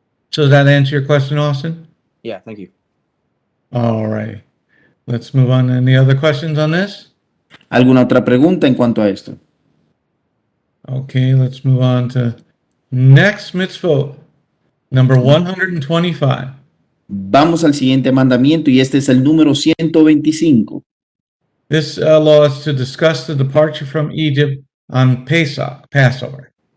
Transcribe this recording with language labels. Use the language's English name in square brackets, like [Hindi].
[English] So does that answer your question, Austin? Yeah, thank you. All right. Let's move on. Any other questions on this? [Spanish] ¿Alguna otra pregunta en cuanto a esto? [English] Okay, let's move on to next mitzvot, number 125. [Spanish] Vamos al siguiente mandamiento y este es el número 125. [English] This law is to discuss the departure from Egypt on Pesach, Passover.